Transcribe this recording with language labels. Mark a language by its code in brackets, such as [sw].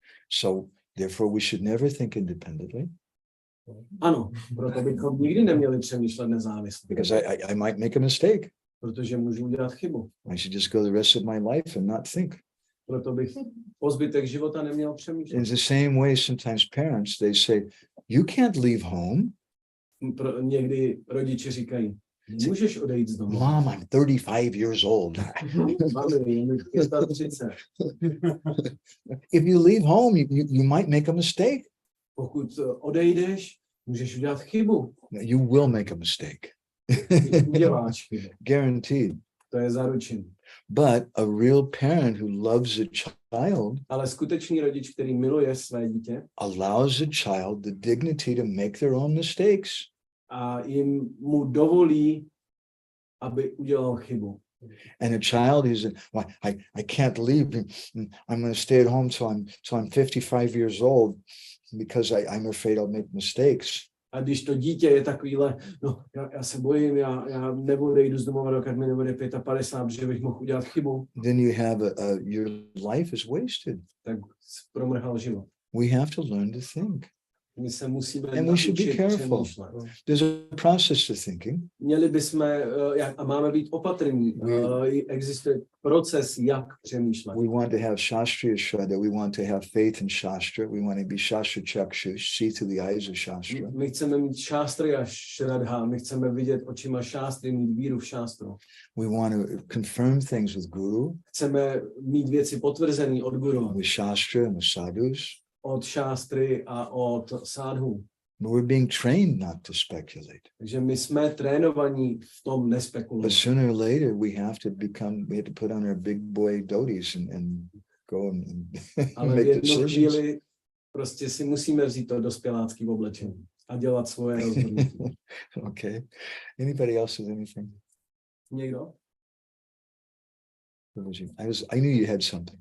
[en] So therefore we should never think independently. [cs] Ano, proto bychom nikdy neměli přemýšlet nezávisle. [en] Because I might make a mistake. [cs] Protože můžu udělat chybu. [en] I should just go the rest of my life and not think. [cs] Proto bych po zbytek života neměl přemýšlet. [en] In the same way, sometimes parents, they say, you can't leave home. [cs] Někdy rodiče říkají, můžeš odejít z domu. [en] Mom, I'm 35 years old. [cs] Mami, je 30. [en] If you leave home, you might make a mistake. [cs] Pokud odejdeš, můžeš udělat chybu. [en] You will make a mistake. [cs] Uděláš chybu. [en] Guaranteed. [cs] To je zaručené. [en] But a real parent who loves a child, [cs] ale skutečný rodič, který miluje své dítě, [en] allows a child the dignity to make their own mistakes. [cs] A mu dovolí, aby udělal chybu. [en] And a child who's well, I can't leave. I'm going to stay at home till I'm 55 years old because I'm afraid I'll make mistakes. [cs] A když to dítě je takovýhle, no, já se bojím, já neodejdu z domova, dokud mi nebude 55, protože bych mohl udělat chybu. [en] Then you have your life is wasted. [cs] Tak promrhal život. [en] We have to learn to think. [cs] My se musíme [en] And we should be careful. [cs] přemýšlet. [en] There's a process to thinking. [cs] Měli bychom, a máme být opatrní. Existuje proces, jak přemýšlet. [en] We want to have Shastriya Shraddha. We want to have faith in Shastra. We want to be Shastra Chakshush, see through the eyes of Shastra. [cs] My chceme mít Shastriya Shraddha, my chceme vidět očima Shastry, mít víru v Shastru. [en] We want to confirm things with Guru. [cs] Chceme mít věci potvrzené od Guru. [en] With Shastra and with sadhus. [cs] Od Shastry a od sadhu. [en] But we're being trained not to speculate. [cs] Takže my jsme trénovaní v tom nespekulovat. [en] But sooner or later we have to put on our big boy dhotis and go and [cs] ale [en] make [cs] v jednu [en] decisions. [cs] chvíli prostě si musíme vzít to dospělácký oblečení a dělat svoje rozhodnutí. [en] Okay. Anybody else with anything? [cs] Někdo? [en] I knew you had something.